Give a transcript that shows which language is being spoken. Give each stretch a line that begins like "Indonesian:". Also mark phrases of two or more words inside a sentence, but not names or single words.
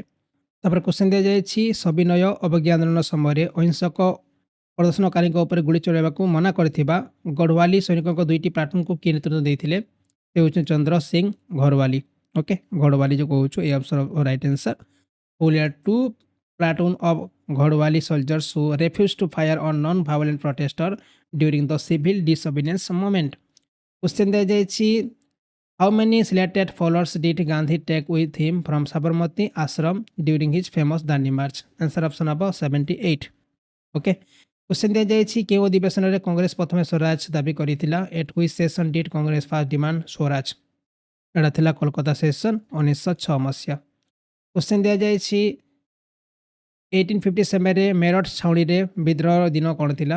Odia: ତାପରେ କ୍ୱେଶ୍ଚନ୍ ଦିଆଯାଇଛି ସବିନୟ ଅବଜ୍ଞା ଆନ୍ଦୋଳନ ସମୟରେ ଅହିଂସକ ପ୍ରଦର୍ଶନକାରୀଙ୍କ ଉପରେ ଗୁଳି ଚଳାଇବାକୁ ମନା କରିଥିବା ଗଡ଼ୱାଲି ସୈନିକଙ୍କ ଦୁଇଟି ପ୍ଲାଟୁନକୁ କିଏ ନେତୃତ୍ୱ ଦେଇଥିଲେ? ସେ ହେଉଛନ୍ତି ଚନ୍ଦ୍ର ସିଂ ଘରୱାଲି। ଓକେ, ଘଡ଼ୱାଲି ଯେଉଁ କହୁଛୁ
English: A option right answer. ହୁଲିଆର ଟୁ platoon of Ghodwali soldiers who refused to fire on non-violent protesters during the civil disobedience movement. Question ଦିଆଯାଇଛି how many selected followers did Gandhi take with him from Sabarmati ashram during his famous Dandi march? Answer option ହେବ 78.
Odia: ଓକେ, କ୍ୱେଶ୍ଚନ୍ ଦିଆଯାଇଛି କେଉଁ ଅଧିବେଶନରେ କଂଗ୍ରେସ ପ୍ରଥମେ ସ୍ୱରାଜ ଦାବି କରିଥିଲା?
English: at which session did Congress first demand swaraj?
Odia: ଏଟା ଥିଲା କୋଲକାତା ସେସନ୍ 1906 ମସିହା। କ୍ୱେଶ୍ଚନ୍ ଦିଆଯାଇଛି 1857ରେ ମେରଠ ଛାଉଣୀରେ ବିଦ୍ରୋହ ଦିନ କ'ଣ ଥିଲା?